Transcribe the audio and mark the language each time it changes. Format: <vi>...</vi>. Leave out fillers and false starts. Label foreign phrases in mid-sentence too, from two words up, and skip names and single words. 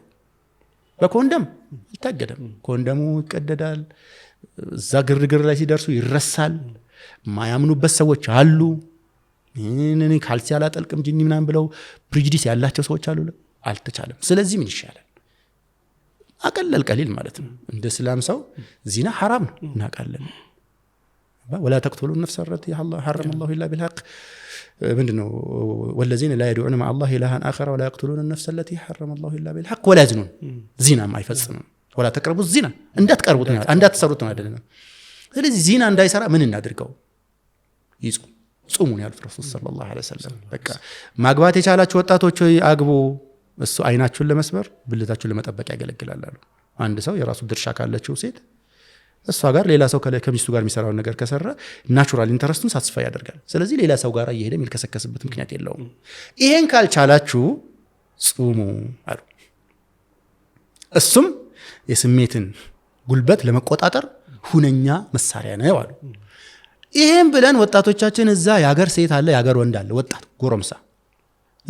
<am>በኮንደም ይታገዳል። ኮንደሙ ይቀደዳል። እዛ ግርግር ላይ ሲደርሱ ይረሳል። ማያምኑበት ሰዎች አሉ። እኔ ካልሲ አላጠልቅም ጂኒ ምናምን ብለው ፕሪጁዲስ ያላቸው ሰዎች አሉ። አልተቻለም። ስለዚህ ምን ይሻላል? አቀለል ቀሊል ማለት ነው። እንደ እስላም ሰው ዚና حرام ነው እናቃለን።</am> <ar>ولا تقتلوا النفس التي حرم الله الا بالحق</ar> <am>ምንድነው?</am> <ar>والذين لا يدعون مع الله إلها آخر ولا يقتلون النفس التي حرم الله الا بالحق ولا يزنون</ar> <am>ዚና ማይፈጽሙ</am> <ar>ولا تقربوا الزنا</ar> <am>እንዳትቀርቡት ነው እንዳትሰሩት ነው አይደለም። ስለዚህ ዚና እንዳይሰራ ምን እናድርገው? ጾሙ ነው ያሉት ረሱል</am> <ar>صلى الله عليه وسلم።</ar> <am>በቃ ማግባት የቻላችሁ ወጣቶች አግቡ። እሱ አይናችሁን ለመስበር ብልታችሁን ለመጠበቅ ያገለግላል አሉ። አንድ ሰው የራሱ ድርሻ ካለችው ሴት እሷ ጋር ሌላ ሰው ከሚስቱ ጋር የሚሰራው ነገር ከሰራ</am> <en>natural interest</en> <am>ሳትስፋይ ያደርጋል። ስለዚህ ሌላ ሰው ጋር እየሄደ የሚልከሰከስበት ምክንያት የለውም። ይሄን ካልቻላችሁ ጾሙ አሉ። እሱም የስሜትን ጉልበት ለመቆጣጠር ሁነኛ መሳሪያ ነው አሉ። ይሄን ብለን ወጣቶቻችን እዛ ያገር ሴት አለ ያገር ወንድ አለ ወጣት ጎረምሳ</am>